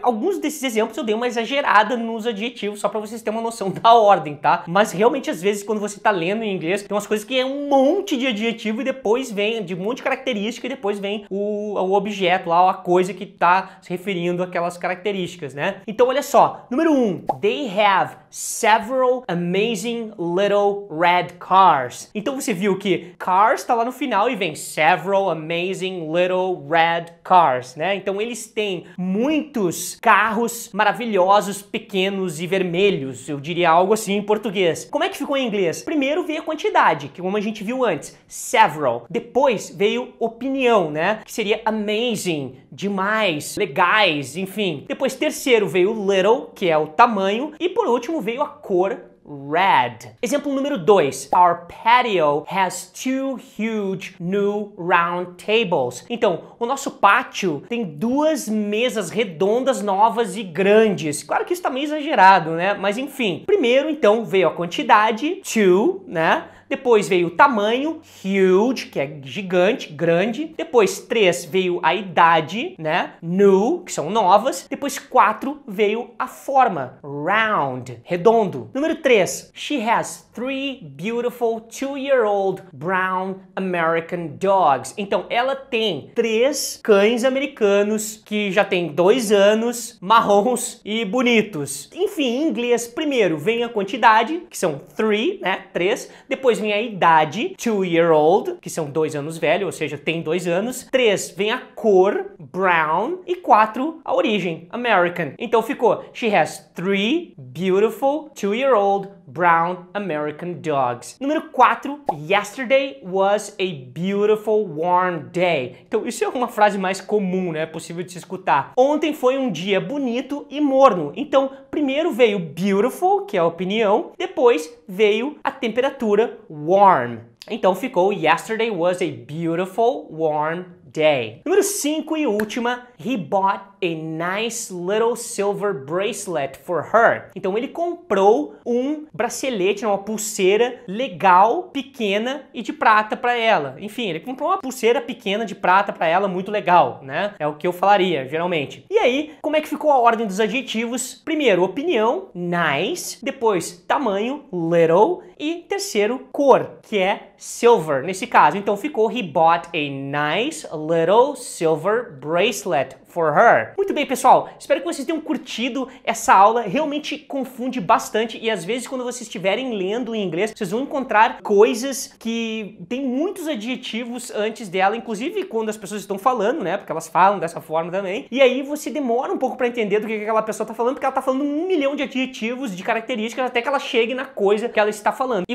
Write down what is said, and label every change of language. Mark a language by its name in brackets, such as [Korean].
[Portuguese] Alguns desses exemplos eu dei uma exagerada nos adjetivos, só para vocês terem uma noção da ordem, tá? Mas realmente, às vezes, quando você tá lendo em inglês, tem umas coisas que é um monte de adjetivo e depois vem, de um monte de característica, e depois vem o objeto lá, a coisa que tá se referindo àquelas características, né? Então, olha só. Número 1. [English] They have several amazing little red cars. [Portuguese] Então, você viu que cars está lá no final e vem [English] several amazing little red cars, [Portuguese] né? Então eles têm muitos carros maravilhosos, pequenos e vermelhos, eu diria algo assim em português. Como é que ficou em inglês? Primeiro veio a quantidade, que como a gente viu antes, several. Depois veio opinião, né? Que seria amazing, demais, legais, enfim. Depois terceiro veio little, que é o tamanho, e por último veio a cor, red. Exemplo número 2. [English] Our patio has 2 huge new round tables. [Portuguese] Então, o nosso pátio tem 2 mesas redondas novas e grandes. Claro que isso tá meio exagerado, né? Mas enfim. Primeiro, então, veio a quantidade, 2, né? Depois veio o tamanho, huge, que é gigante, grande. Depois 3 veio a idade, né? New, que são novas. Depois 4 veio a forma, round, redondo. Número 3, [English] she has 3 beautiful 2-year-old brown American dogs. [Portuguese] Então ela tem 3 cães americanos que já têm 2 anos, marrons e bonitos. Enfim, em inglês, primeiro vem a quantidade, que são 3, né? 3. Depois vem a idade, 2-year-old, que são 2 anos velho, ou seja, tem 2 anos. 3 vem a cor, brown. E 4, a origem, American. Então ficou, [English] she has 3 beautiful 2-year-old brown American dogs. [Portuguese] Número 4, [English] yesterday was a beautiful warm day. [Portuguese] Então isso é uma frase mais comum, né? Possível de se escutar. Ontem foi um dia bonito e morno. Então primeiro veio beautiful, que é a opinião. Depois veio a temperatura, warm. Então ficou [English] yesterday was a beautiful warm day. [Portuguese] Número 5 e última, [English] he bought a nice little silver bracelet for her. [Portuguese] Então ele comprou um bracelete, uma pulseira legal, pequena e de prata para ela. Enfim, ele comprou uma pulseira pequena de prata para ela, muito legal, né? É o que eu falaria, geralmente. E aí, como é que ficou a ordem dos adjetivos? Primeiro, opinião, nice. Depois, tamanho, little. E terceiro, cor, que é silver, nesse caso. Então ficou, [English] he bought a nice little silver bracelet for her. [Portuguese] Muito bem, pessoal. Espero que vocês tenham curtido essa aula. Realmente confunde bastante e às vezes quando vocês estiverem lendo em inglês, vocês vão encontrar coisas que tem muitos adjetivos antes dela, inclusive quando as pessoas estão falando, né? Porque elas falam dessa forma também. E aí você demora um pouco para entender do que aquela pessoa tá falando, porque ela tá falando 1 milhão de adjetivos, de características, até que ela chegue na coisa que ela está falando.